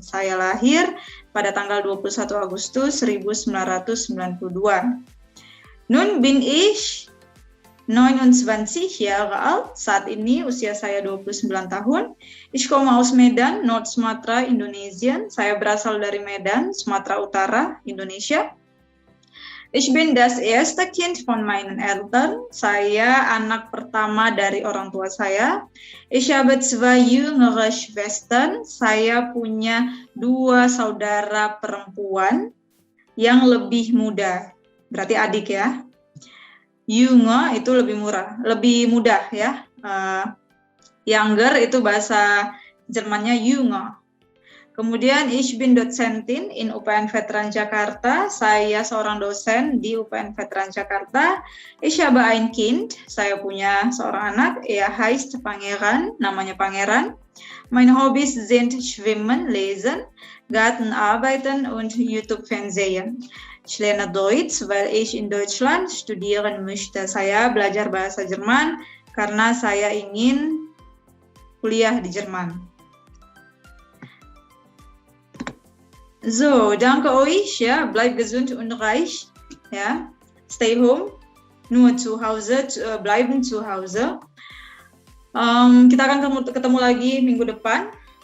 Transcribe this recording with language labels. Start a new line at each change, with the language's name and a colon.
Indonesian: Saya lahir pada tanggal 21 Agustus 1992.
German: Nun bin ich 29 Jahre alt.
Indonesian: Saat ini usia saya 29 tahun.
German: Ich komme aus Medan, Nord Sumatra, Indonesia.
Indonesian: Saya berasal dari Medan, Sumatera Utara, Indonesia.
German: Ich bin das erste Kind von meinen Eltern.
Indonesian: Saya anak pertama dari orang tua saya.
German: Ich habe zwei jüngere Schwestern.
Indonesian: Saya punya 2 saudara perempuan yang lebih muda. Berarti adik ya. Jünger itu lebih mudah ya. Younger itu bahasa Jermannya jünger.
German: Kemudian ich bin Dozentin in UPN Veteran Jakarta.
Indonesian: Saya seorang dosen di UPN Veteran Jakarta.
German: Ich habe ein Kind.
Indonesian: Saya punya seorang anak.
German: Er heißt Pangeran.
Indonesian: Namanya Pangeran.
German: Meine Hobbys sind Schwimmen, Lesen, Gartenarbeiten und YouTube-Fernsehen. Ich lerne Deutsch, weil ich in Deutschland studieren möchte.
Indonesian: Saya belajar bahasa Jerman karena saya ingin kuliah di Jerman.
German: So, danke euch, ja, bleib gesund und reich, ja,
English: stay home,
German: nur zu Hause, bleiben zu Hause.
Indonesian: Kita akan ketemu lagi minggu depan.